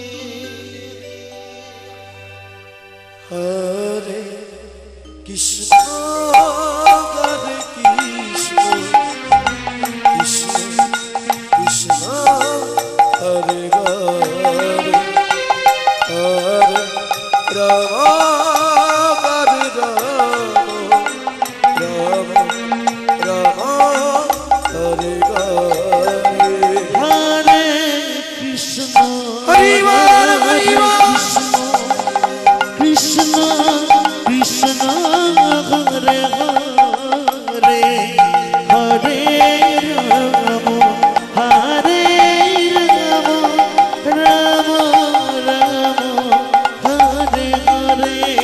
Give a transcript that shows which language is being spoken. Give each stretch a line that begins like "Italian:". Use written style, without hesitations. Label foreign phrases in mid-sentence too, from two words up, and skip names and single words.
Bangla: হরে কৃষ্ণ হরে কৃষ্ণ কৃষ্ণ কৃষ্ণ হরে হরে হরে রাম হরে রাম রাম রাম হরে হরে হরে কৃষ্ণ কৃষ্ণ হরি বল হরি বল কৃষ্ণ কৃষ্ণ হরে হরে হরে রাম হরে রাম রাম রাম হরে হরে